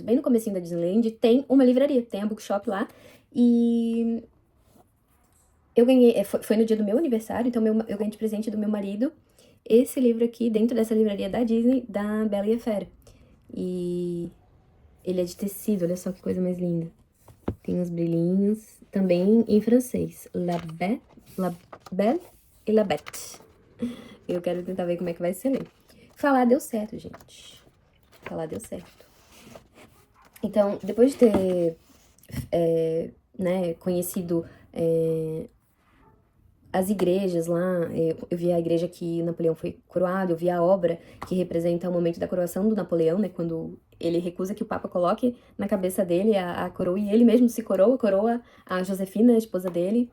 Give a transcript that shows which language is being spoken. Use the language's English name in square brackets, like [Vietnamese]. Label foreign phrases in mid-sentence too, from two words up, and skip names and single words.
[Portuguese] Bem no comecinho da Disneyland tem uma livraria, tem a bookshop lá. E eu ganhei, foi no dia do meu aniversário, então eu ganhei de presente do meu marido esse livro aqui, dentro dessa livraria da Disney, da Bela e a Fera. E ele é de tecido, olha só que coisa mais linda. Tem uns brilhinhos, também em francês. [French] La Belle et la Bête. [Portuguese] Eu quero tentar ver como é que vai ser ler. Falar deu certo, gente. Falar deu certo. Então, depois de ter né, conhecido as igrejas lá, eu vi a igreja que Napoleão foi coroado, eu vi a obra que representa o momento da coroação do Napoleão, né, quando ele recusa que o Papa coloque na cabeça dele a coroa, e ele mesmo se coroa a Josefina, a esposa dele.